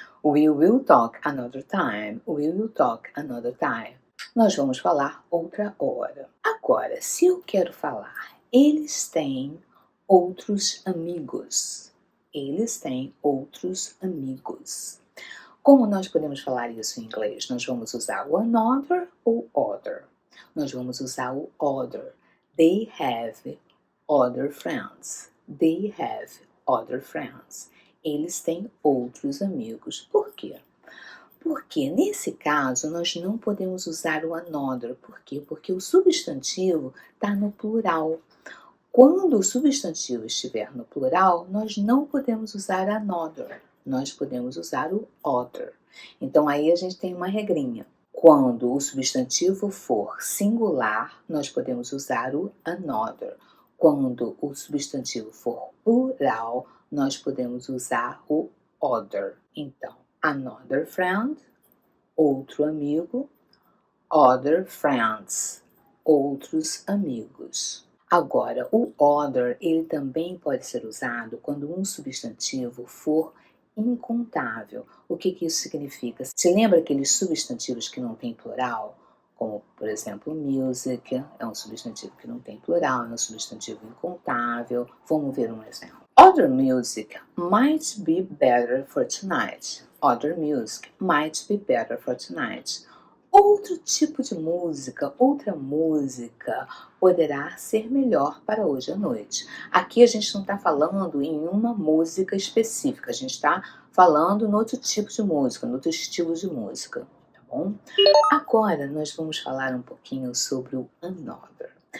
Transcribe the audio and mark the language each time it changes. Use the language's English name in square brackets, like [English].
[English] We will talk another time. We will talk another time. [Portuguese] Nós vamos falar outra hora. Agora, se eu quero falar, eles têm outros amigos. Eles têm outros amigos. Como nós podemos falar isso em inglês? Nós vamos usar o another ou other. Nós vamos usar o other. [English] They have other friends. They have other friends. [Portuguese] Eles têm outros amigos. Por quê? Porque nesse caso nós não podemos usar o another. Por quê? Porque o substantivo está no plural. Quando o substantivo estiver no plural, nós não podemos usar another, nós podemos usar o other. Então aí a gente tem uma regrinha. Quando o substantivo for singular, nós podemos usar o another. Quando o substantivo for plural, nós podemos usar o other. Então, [English] another friend, [Portuguese] outro amigo, [English] other friends, [Portuguese] outros amigos. Agora, o other, ele também pode ser usado quando um substantivo for incontável. O que isso significa? Você lembra aqueles substantivos que não tem plural? Como, por exemplo, music, é um substantivo que não tem plural, é um substantivo incontável. Vamos ver um exemplo. [English] Other music might be better for tonight. Other music might be better for tonight. [Portuguese] Outro tipo de música, outra música poderá ser melhor para hoje à noite. Aqui a gente não está falando em uma música específica, a gente está falando em outro tipo de música, em outro estilo de música, tá bom? Agora nós vamos falar um pouquinho sobre o another.